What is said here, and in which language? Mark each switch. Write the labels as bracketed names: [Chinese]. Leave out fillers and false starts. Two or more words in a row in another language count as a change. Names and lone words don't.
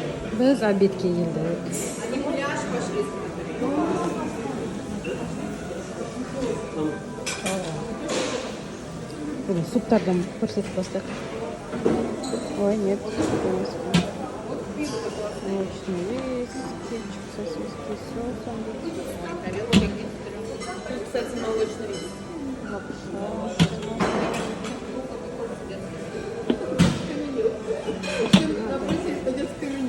[Kazakh] Biz обедке келдік. [Russian] Они гуляш пошли [Kazakh] Бүгін суптардан көрсетіп бастық. [Russian] Ой, нет. Молочный весь, кетчуп, сосиски, соусом. кстати, молочный рис. Лапша. Всем напросились на детское меню.